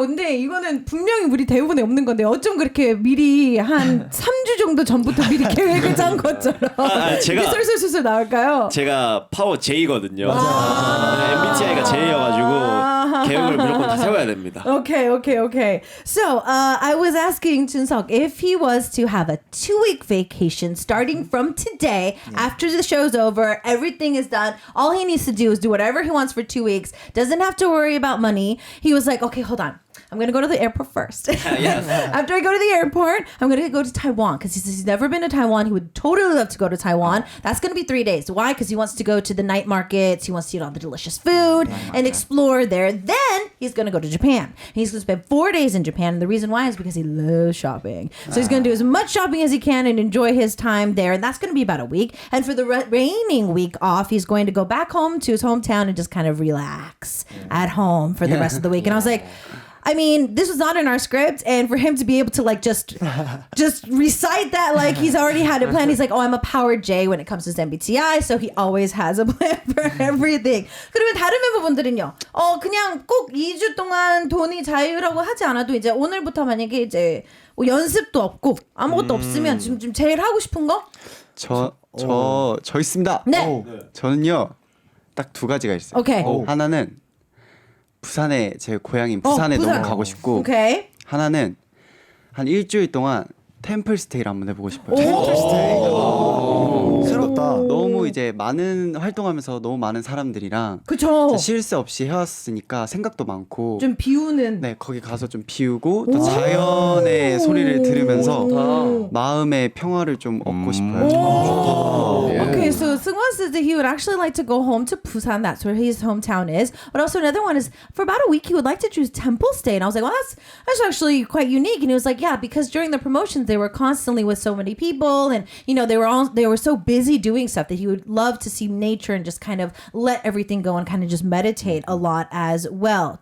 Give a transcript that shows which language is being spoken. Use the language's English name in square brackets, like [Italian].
[Korean] 근데 이거는 분명히 우리 대본에 없는 건데 어쩜 그렇게 미리 한 3주 정도 전부터 미리 계획을 짠 것처럼 제가 술술술술 나올까요? 제가 파워 J거든요. MBTI가 J여가지고 계획을 무조건 다 세워야 됩니다. [English] Okay. So, I was asking Junseok if he was to have a 2-week vacation starting from today, after the show's over, everything is done. All he needs to do is do whatever he wants for 2 weeks. Doesn't have to worry about money. He was like, okay, hold on. I'm going to go to the airport first. After I go to the airport, I'm going to go to Taiwan because he's never been to Taiwan. He would totally love to go to Taiwan. That's going to be 3 days. Why? Because he wants to go to the night markets. He wants to eat all the delicious food and explore there. Then he's going to go to Japan. He's going to spend 4 days in Japan. And the reason why is because he loves shopping. So he's going to do as much shopping as he can and enjoy his time there. And that's going to be about a week. And for the remaining week off, he's going to go back home to his hometown and just kind of relax at home for the rest of the week. And I was like, I mean, this was not in our script, and for him to be able to like just recite that like he's already had it planned. He's like, oh, I'm a power J when it comes to his MBTI, so he always has a plan for everything. [Korean] 그러면 다른 멤버분들은요? 그냥 꼭 2주 동안 돈이 자유라고 하지 않아도 이제 오늘부터 만약에 이제 뭐 연습도 없고 아무것도 없으면 지금 제일 하고 싶은 거? 저 있습니다. 네. 저는요 딱 2가지가 있어요. 오케이. 하나는 부산에 제 고향인 부산에 부산. 너무 가고 싶고 오케이. 하나는 한 일주일 동안 템플 스테이를 한번 해보고 싶어요. 새롭다. 너무 이제 많은 활동하면서 너무 많은 사람들이랑 그쵸. 실수 없이 해왔으니까 생각도 많고 좀 비우는. 네 거기 가서 좀 비우고 또 자연의 소리를 들으면서 마음의 평화를 좀 얻고 싶어요. [English] Okay, so Seungwon says that he would actually like to go home to Busan. That's where his hometown is. But also another one is for about a week he would like to choose temple stay. And I was like, well, that's actually quite unique. And he was like, yeah, because during the promotions they were constantly with so many people, and you know they were so busy doing stuff that he would love to see nature and just kind of let everything go and kind of just meditate a lot as well.